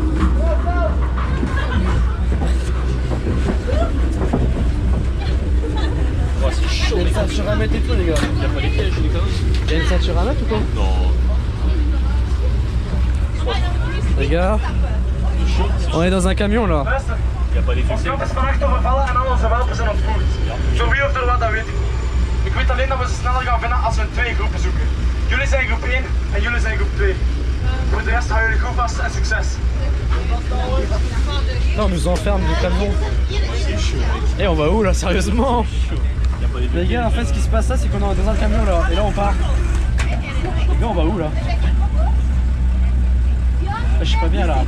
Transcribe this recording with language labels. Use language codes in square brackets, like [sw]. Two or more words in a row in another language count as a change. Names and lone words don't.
[fr] Oh, c'est chaud. Il y a une ceinture à mettre et tout, les gars. Il y a pas les pièges, les gars. Il y a une ceinture à mettre ou quoi? Non. Les gars, on est dans un camion là. Il n'y a pas les fessées. [nl] Het is vannacht overvallen en al onze wapens zijn ontvoerd. Voor wie of er wat, dat weet ik niet. Ik weet alleen dat we ze sneller gaan vinden als we in 2 groepen zoeken. Jullie zijn groep 1 en jullie zijn groep 2. Voor de rest hou jullie goed vast en succes. [fr] Là, on nous enferme du camion. Et on va où là, sérieusement? Les gars, en fait, ce qui se passe là, c'est qu'on est dans un camion là. Et là, on part. Là, on va où là? Je suis pas bien là.